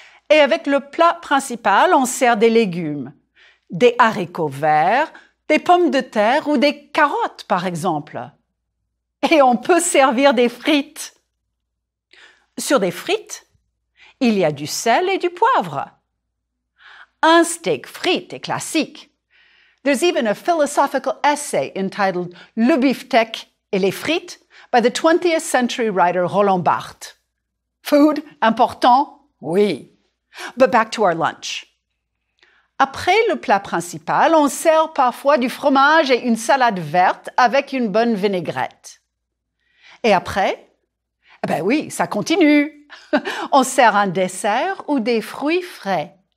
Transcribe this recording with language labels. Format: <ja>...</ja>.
<fr>Et avec le plat principal, on sert des légumes, des haricots verts, des pommes de terre ou des carottes, par exemple. Et on peut servir des frites. Sur des frites, il y a du sel et du poivre. Un steak frites est classique.</fr> <en>There's even a philosophical essay entitled Le beefsteak et les frites by the 20th century writer Roland Barthes. Food, important? Oui. But back to our lunch.</en> <fr>Après le plat principal, on sert parfois du fromage et une salade verte avec une bonne vinaigrette. Et après, eh ben oui, ça continue. On sert un dessert ou des fruits frais.</fr>